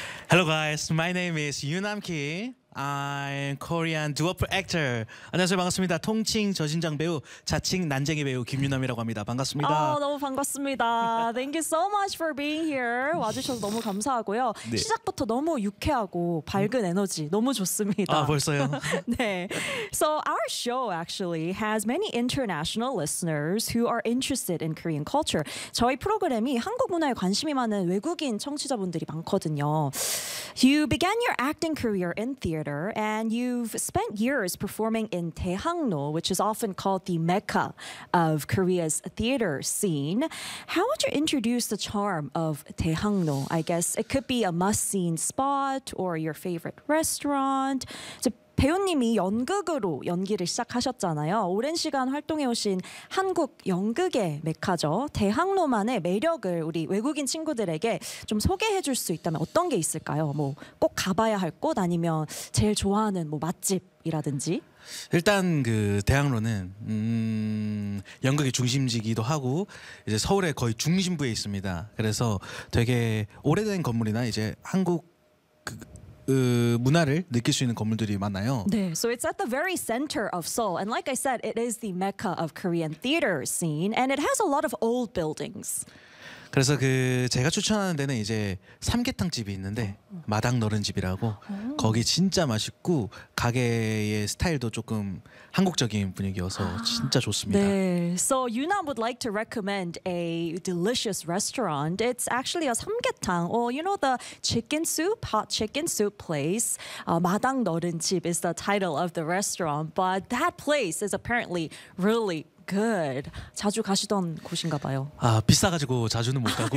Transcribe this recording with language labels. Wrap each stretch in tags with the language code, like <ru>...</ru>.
<en>Hello guys, my name is Yoo-nam Kim. I'm Korean dual actor.</en> <ko>안녕하세요, 반갑습니다. 통칭 저신장 배우, 자칭 난쟁이 배우 김유남이라고 합니다. 반갑습니다. 아, 너무 반갑습니다.</ko> <en>Thank you so much for being here.</en> <ko>와주셔서 너무 감사하고요. 네. 시작부터 너무 유쾌하고 밝은 에너지 너무 좋습니다. 아, 벌써요? 네.</ko> <en>So our show actually has many international listeners who are interested in Korean culture.</en> <ko>저희 프로그램이 한국 문화에 관심이 많은 외국인 청취자분들이 많거든요.</ko> <en>You began your acting career in theater, and you've spent years performing in Daehangno, which is often called the Mecca of Korea's theater scene. How would you introduce the charm of Daehangno? I guess it could be a must-seen spot or your favorite restaurant.</en> <ko>So 배우님이 연극으로 연기를 시작하셨잖아요. 오랜 시간 활동해 오신 한국 연극의 메카죠. 대학로만의 매력을 우리 외국인 친구들에게 좀 소개해 줄 수 있다면 어떤 게 있을까요? 뭐 꼭 가봐야 할 곳 아니면 제일 좋아하는 뭐 맛집이라든지. 일단 그 대학로는 연극의 중심지기도 하고 이제 서울의 거의 중심부에 있습니다. 그래서 되게 오래된 건물이나 이제 한국 그 문화를 느낄 수 있는 건물들이 많아요.</ko> <en>네, so it's at the very center of Seoul, and like I said, it is the mecca of Korean theater scene, and it has a lot of old buildings.</en> <ko>그래서 그 제가 추천하는 데는 이제 삼계탕 집이 있는데 마당 너른 집이라고 거기 진짜 맛있고 가게의 스타일도 조금 한국적인 분위기여서 진짜 좋습니다.</ko> <en>네, so Yoo-nam would like to recommend a delicious restaurant. It's actually a 삼계탕, or you know the chicken soup, hot chicken soup place. 마당 너른 집 is the title of the restaurant, but that place is apparently really good.</en> <ko>자주 가시던 곳인가 봐요. 아, 비싸 가지고 자주는 못 가고.</ko>